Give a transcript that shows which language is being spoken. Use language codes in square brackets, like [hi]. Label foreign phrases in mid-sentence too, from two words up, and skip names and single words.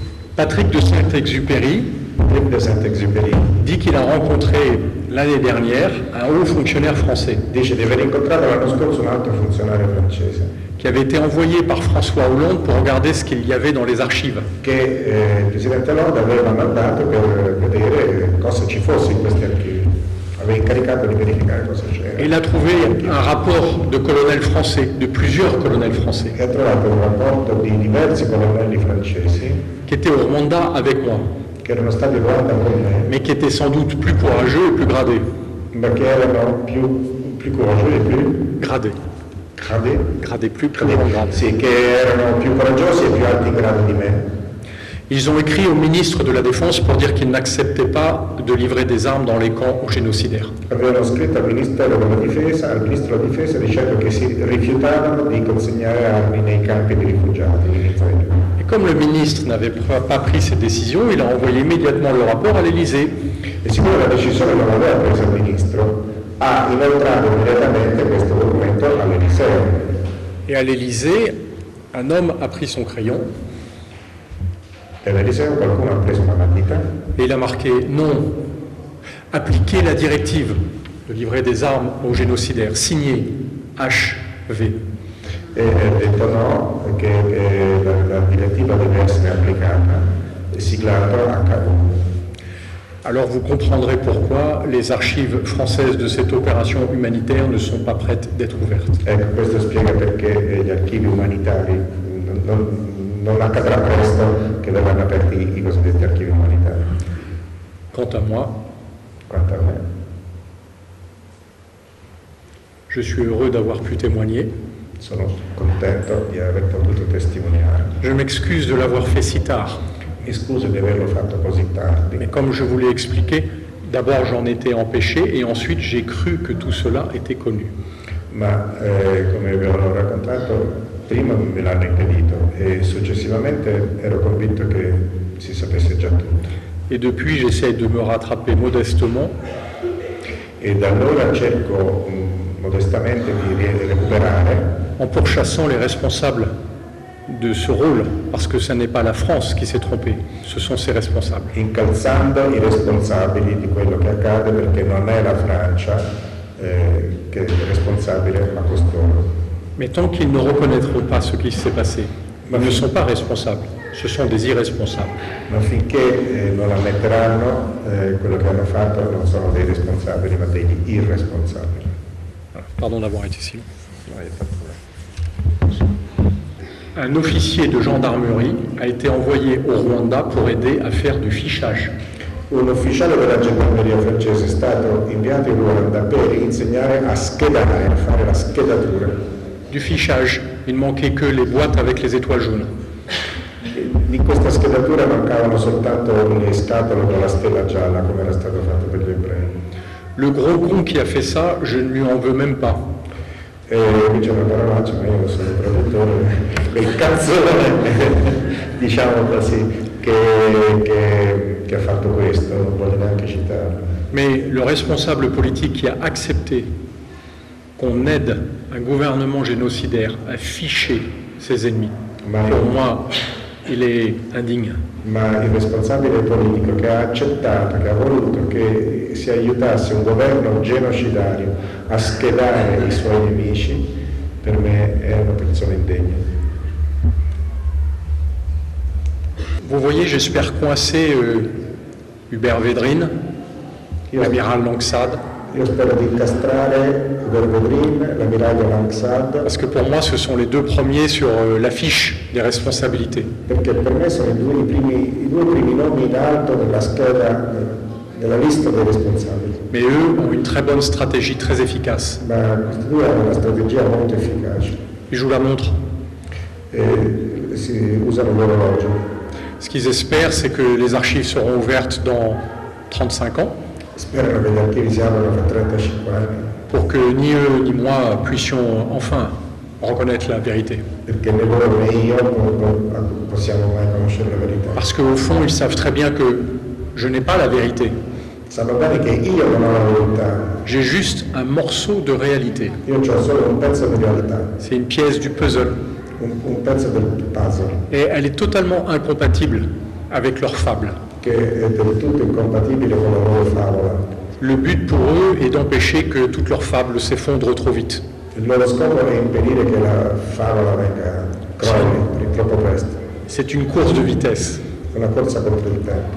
[fr] Patrick de Saint-Exupéry De Saint-Exupéry dit qu'il a rencontré l'année dernière un haut fonctionnaire français [it] dice di aver incontrato l'anno scorso un altro funzionario francese [fr] qui avait été envoyé par François Hollande pour regarder ce qu'il y avait dans les archives. [it] che il Presidente Hollande aveva mandato per vedere cosa ci fosse in questi archivi. Aveva incaricato di verificare cosa c'era. [fr] Et il a trouvé un rapport de colonels français, de plusieurs colonels français, [it] E ha trovato un rapporto di diversi colonnelli francesi [fr] qui étaient au Rwanda avec moi, [it] che erano stati in Ruanda con me, [fr] mais qui étaient sans doute plus courageux et plus gradés. [it] ma che erano più coraggiosi e più [fr] Gradés. Gradés, plus grand grade. [it] sì, che erano più coraggiosi e più alti in grado di me. [fr] Ils ont écrit au ministre de la Défense pour dire qu'ils n'acceptaient pas de livrer des armes dans les camps aux génocidaires. [it] Avevano scritto al Ministro della Difesa dicendo che si rifiutavano di consegnare armi nei campi di rifugiati in Israele. [fr] Et comme le ministre n'avait pas pris cette décision, il a envoyé immédiatement le rapport à l'Élysée. [it] E siccome la decisione non l'aveva presa il Ministro, ha inoltrato immediatamente questo documento all'Eliseo. [fr] Et à l'Élysée, un homme a pris son crayon [it] E all'Eliseo qualcuno ha preso una matita [fr] et il a marqué « Non, appliquez la directive de livrer des armes aux génocidaires, signé HV ». [it] e ha detto no, che la direttiva deve essere applicata, siglato HV. [fr] Alors vous comprendrez pourquoi les archives françaises de cette opération humanitaire ne sont pas prêtes d'être ouvertes. [it] Ecco, questo spiega perché gli archivi umanitari non accadrà presto che verranno aperti i cosiddetti archivi umanitari. [fr] Quant à moi, [it] Quanto a me, [fr] je suis heureux d'avoir pu témoigner. [it] sono contento di aver potuto testimoniare. [fr] Je m'excuse de l'avoir fait si tard, [it] Mi scuso di averlo fatto così tardi, [fr] mais comme je vous l'ai expliqué, d'abord j'en étais empêché et ensuite j'ai cru que tout cela était connu. [it] ma come vi ho raccontato, prima me l'hanno impedito e successivamente ero convinto che si sapesse già tutto. [fr] Et depuis, j'essaie de me rattraper modestement [it] E da allora cerco modestamente di recuperare, [fr] en pourchassant les responsables de ce rôle, parce que ce n'est pas la France qui s'est trompée, ce sont ses responsables. [it] incalzando i responsabili di quello che accade, perché non è la Francia che è responsabile, ma costoro. [fr] Mais tant qu'ils ne reconnaîtront pas ce qui s'est passé, ils ne sont pas responsables, ce sont des irresponsables. [it] Ma finché non ammetteranno quello che hanno fatto, non sono dei responsabili, ma degli irresponsabili. [fr] Voilà. Pardon d'avoir été si long. No, pas de problème. Un officier de gendarmerie a été envoyé au Rwanda pour aider à faire du fichage. [it] Un ufficiale della gendarmeria francese è stato inviato in Ruanda per insegnare a schedare, a fare la schedatura. [fr] Du fichage, il ne manquait que les boîtes avec les étoiles jaunes. [it] Di questa schedatura mancavano soltanto le scatole con la stella gialla, come era stato fatto per gli ebrei. [fr] Le gros con qui a fait ça, je ne lui en veux même pas. [it] E qui c'è una parolaccia, ma io sono il traduttore, il cazzone, diciamo così, che ha fatto questo, non voglio neanche citarlo. [fr] Mais le responsable politique qui a accepté qu'on aide un gouvernement génocidaire à ficher ses ennemis, pour moi, il est indigne. [it] Ma il responsabile politico che ha accettato, che ha voluto che si aiutasse un governo genocidario a schedare i suoi nemici, per me è una persona indegna. [fr] Vous voyez, j'espère coincer Hubert Védrine, l'amiral Langsad, [it] Io spero di incastrare Hubert Védrine, l'ammiraglio Langsad, [fr] parce que pour moi, ce sont les deux premiers sur l'affiche des responsabilités. [it] perché per me sono i due primi nomi in alto nella scheda, nella lista dei responsabili. [fr] Mais eux ont une très bonne stratégie, très efficace. [it] Ma questi due hanno una strategia molto efficace [fr] Je vous la montre. [it] e si usano l'orologio. [fr] Ce qu'ils espèrent, c'est que les archives seront ouvertes dans 35 ans, [it] Sperano che gli archivi si aprono fra 35 anni, [fr] pour que ni eux ni moi puissions enfin reconnaître la vérité. [it] perché né loro né io non possiamo mai conoscere la verità. [fr] Parce qu'au fond, ils savent très bien que je n'ai pas la vérité. [it] Sanno bene che io non ho la verità, [fr] J'ai juste un morceau de réalité. [it] io ho solo un pezzo di realtà, [fr] C'est une pièce du puzzle. [it] un pezzo del puzzle. [fr] Et elle est totalement incompatible avec leurs fables. [it] che è del tutto incompatibile con la loro favola. [fr] Le but pour eux est d'empêcher que toutes leurs fables s'effondrent trop vite. [it] Il loro scopo è impedire che la favola venga crolli troppo presto. [fr] C'est une course de vitesse. [it] È una corsa contro il tempo.